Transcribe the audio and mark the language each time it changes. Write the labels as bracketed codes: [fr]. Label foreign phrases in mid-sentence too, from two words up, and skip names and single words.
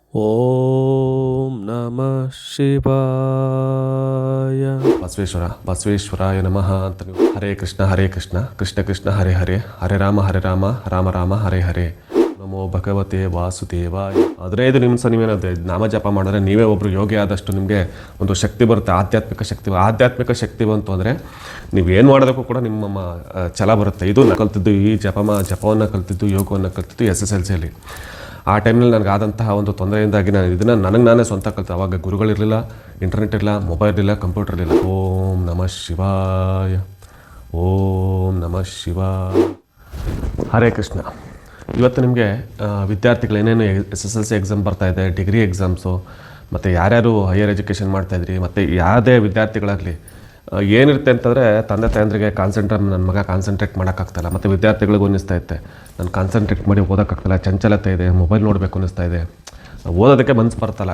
[sa] ಓಂ ನಮಃ ಶಿವಾಯ. ಬಸವೇಶ್ವರಾಯ ನಮಃ [kn] ಅಂತ ನೀವು [sa] ಹರೇ ಕೃಷ್ಣ ಕೃಷ್ಣ ಕೃಷ್ಣ ಹರೇ ಹರೇ, ಹರೇ ರಾಮ ರಾಮ ರಾಮ ಹರೇ ಹರೇ, ನಮೋ ಭಗವತೆ ವಾಸುದೇವಾಯ. [kn] 15 ನಿಮಿಷ ನೀವೇನದು ನಾಮ ಜಪ ಮಾಡಿದ್ರೆ ನೀವೇ ಒಬ್ಬರು ಯೋಗಿ ಆದಷ್ಟು ನಿಮಗೆ ಒಂದು ಶಕ್ತಿ ಬರುತ್ತೆ, ಆಧ್ಯಾತ್ಮಿಕ ಶಕ್ತಿ ಬಂತು ಅಂದರೆ ನೀವೇನು ಮಾಡೋದಕ್ಕೂ ಕೂಡ ನಿಮ್ಮ ಛಲ ಬರುತ್ತೆ. ಇದು ಕಲ್ತಿದ್ದು, ಈ ಜಪವನ್ನು ಕಲ್ತಿದ್ದು, ಯೋಗವನ್ನು ಕಲ್ತಿದ್ದು SSLCಯಲ್ಲಿ. ಆ ಟೈಮ್ನಲ್ಲಿ ನನಗಾದಂತಹ ಒಂದು ತೊಂದರೆಯಿಂದಾಗಿ ನಾನು ಇದನ್ನು ನಾನೇ ಸ್ವಂತ ಕಲಿತೆ. ಆವಾಗ ಗುರುಗಳಿರಲಿಲ್ಲ, ಇಂಟರ್ನೆಟ್ ಇರಲಿಲ್ಲ, ಮೊಬೈಲ್ ಇಲ್ಲ, ಕಂಪ್ಯೂಟರ್ ಇರಲಿಲ್ಲ. [sa] ಓಂ ನಮಃ ಶಿವಾಯ, ಓಂ ನಮಃ ಶಿವಾಯ. ಹರೇ ಕೃಷ್ಣ. [kn] ಇವತ್ತು ನಿಮಗೆ ವಿದ್ಯಾರ್ಥಿಗಳು ಏನೇನು [en] SSLC exam [kn] ಬರ್ತಾಯಿದೆ, [en] degree exams, [kn] ಮತ್ತು ಯಾರ್ಯಾರು [en] higher education [kn] ಮಾಡ್ತಾಯಿದ್ರಿ, ಮತ್ತು ಯಾವುದೇ ವಿದ್ಯಾರ್ಥಿಗಳಾಗಲಿ ಏನಿರುತ್ತೆ ಅಂತಂದರೆ ತಂದೆ ತಾಯಂದ್ರಿಗೆ ನನ್ನ ಮಗ ಕಾನ್ಸಂಟ್ರೇಟ್ ಮಾಡೋಕ್ಕಾಗ್ತಾಯಿಲ್ಲ, ಮತ್ತು ವಿದ್ಯಾರ್ಥಿಗಳಿಗೂ ಅನ್ನಿಸ್ತಾ ಇತ್ತೆ ನಾನು ಕಾನ್ಸಂಟ್ರೇಟ್ ಮಾಡಿ ಓದೋಕ್ಕಾಗ್ತಾಯಿಲ್ಲ, ಚಂಚಲತೆ ಇದೆ, ಮೊಬೈಲ್ ನೋಡಬೇಕು ಅನ್ನಿಸ್ತಾ ಇದೆ, ಓದೋದಕ್ಕೆ ಮನಸ್ಸು ಬರ್ತಲ್ಲ.